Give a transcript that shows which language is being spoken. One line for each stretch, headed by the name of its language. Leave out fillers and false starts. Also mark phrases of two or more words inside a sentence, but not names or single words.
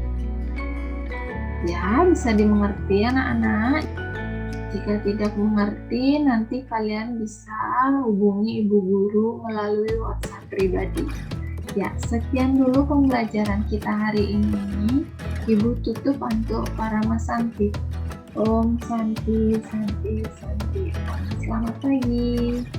Indonesian: Ya, bisa dimengerti anak-anak. Jika tidak mengerti, nanti kalian bisa hubungi ibu guru melalui WhatsApp pribadi. Ya, sekian dulu pembelajaran kita hari ini. Ibu tutup untuk para Mas Santi.
Sanskrit: Om Santi, Santi, Santi.
Indonesian: Selamat pagi.